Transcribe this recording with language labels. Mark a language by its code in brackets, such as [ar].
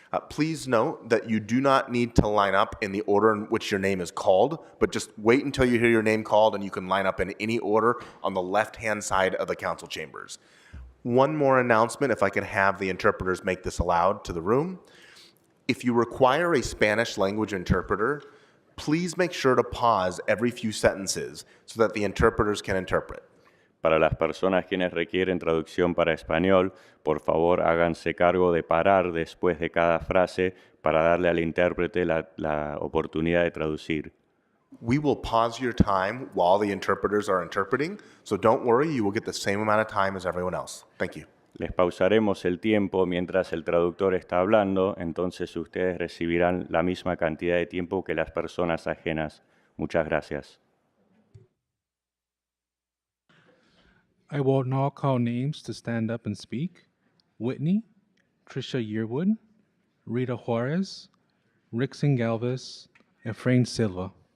[en] Please note that you do not need to line up in the order in which your name is called, but just wait until you hear your name called and you can line up in any order on the left-hand side of the council chambers. One more announcement, if I can have the interpreters make this aloud to the room. If you require a Spanish language interpreter, please make sure to pause every few sentences so that the interpreters can interpret. [es] Para las personas quienes requieren traducción para español, por favor háganse cargo de parar después de cada frase para darle al intérprete la oportunidad de traducir. [en] We will pause your time while the interpreters are interpreting, so don't worry, you will get the same amount of time as everyone else. Thank you. [es] Les pausaremos el tiempo mientras el traductor está hablando, entonces ustedes recibirán la misma cantidad de tiempo que las personas ajenas. Muchas gracias. [en] I will now call names to stand up and speak. Whitney, Tricia Yearwood, Rita Juarez, Rixon Galvez, and Frain Silva.